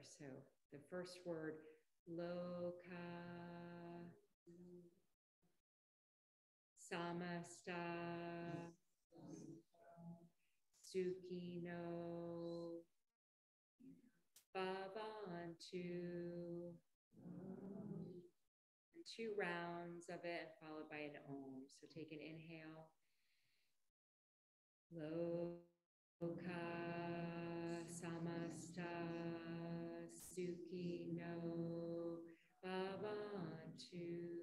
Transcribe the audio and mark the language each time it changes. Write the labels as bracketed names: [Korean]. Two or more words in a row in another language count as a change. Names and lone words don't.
[English] So the first word, [Sanskrit] Loka Samasta Sukhi No Bhavantu. [English] And 2 rounds of it, followed by an Om. So take an inhale. [Sanskrit] Loka Samasta Sukhi No Bhavantu.